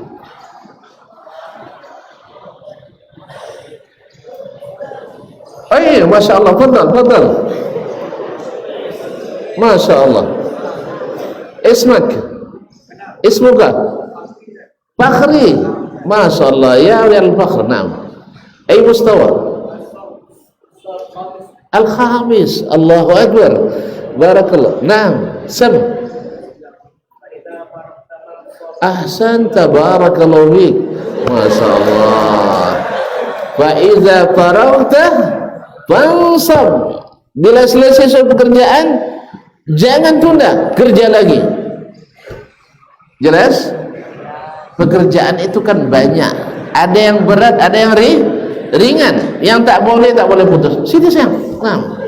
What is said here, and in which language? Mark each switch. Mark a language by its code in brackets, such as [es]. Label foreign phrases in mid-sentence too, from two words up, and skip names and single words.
[ar] Iya، ما شاء الله، فضل. ما شاء الله. اسمك فخري. ما شاء الله، يا الفخر. نعم. أي مستوى الخامس. الله أكبر. بارك الله. نعم. سم. أحسن، تبارك الله فيك. ما شاء الله. فإذا فرغت فانصب. [id] Bila selesai pekerjaan, jangan tunda, kerja lagi. Jelas? Pekerjaan itu kan banyak. Ada yang berat, ada yang ringan. Yang tak boleh putus. Sini sayang. Nah.